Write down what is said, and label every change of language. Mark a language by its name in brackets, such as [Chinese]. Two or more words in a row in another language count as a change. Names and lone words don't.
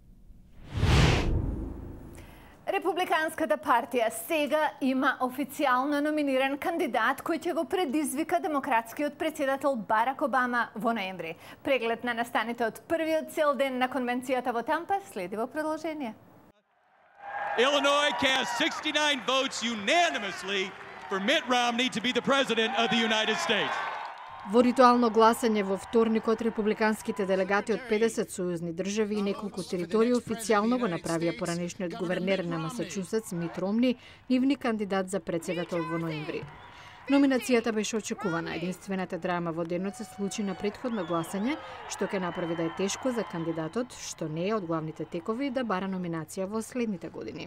[Macedonian] Републиканската партија сега има официјално номиниран кандидат кој ќе го предизвика демократскиот председател Барак Обама во ноември. Преглед на настаните од првиот цел ден на конвенцијата во Тампа следи во продолжение. [English] Illinois cast 69 votes unanimously for Mitt Romney to be the president of the United States. [Macedonian] Во ритуално гласање во вторникот, републиканските делегати од 50 сојузни држави и неколку територии официјално го направија поранешниот гувернер на Масачусетс Мит Ромни нивни кандидат за председател во ноември. Номинацијата беше очекувана. Единствената драма во денот се случи на претходно гласање, што ќе направи да е тешко за кандидатот, што не е од главните текови, да бара номинација во следните години.